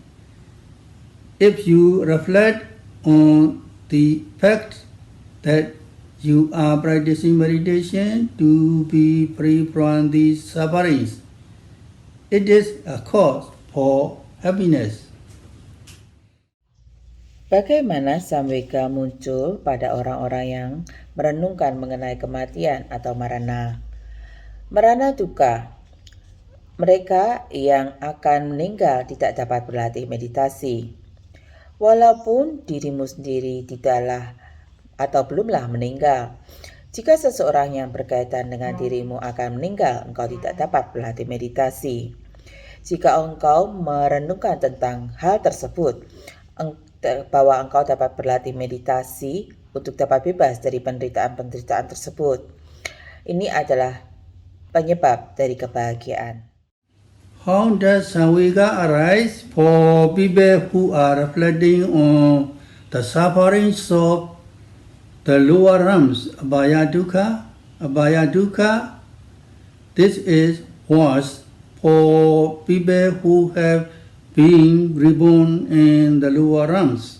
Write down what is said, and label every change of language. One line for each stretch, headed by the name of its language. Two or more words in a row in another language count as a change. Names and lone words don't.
English: If you reflect on the fact that you are practicing meditation to be free from these sufferings, it is a cause for happiness.
Indonesian: Bagaimana samvega muncul pada orang-orang yang merenungkan mengenai kematian atau marana?
Pali: Marana dukkha.
Indonesian: Mereka yang akan meninggal tidak dapat berlatih meditasi. Walaupun dirimu sendiri tidaklah atau belumlah meninggal, jika seseorang yang berkaitan dengan dirimu akan meninggal, engkau tidak dapat berlatih meditasi. Jika engkau merenungkan tentang hal tersebut, bahwa engkau dapat berlatih meditasi untuk dapat bebas dari penderitaan-penderitaan tersebut. Ini adalah penyebab dari kebahagiaan.
English: How does Samvega arise for people who are reflecting on the sufferings of the lower realms,
Pali: Abhaya Dukkha? Abhaya Dukkha,
English: this is worse for people who have been reborn in the lower realms.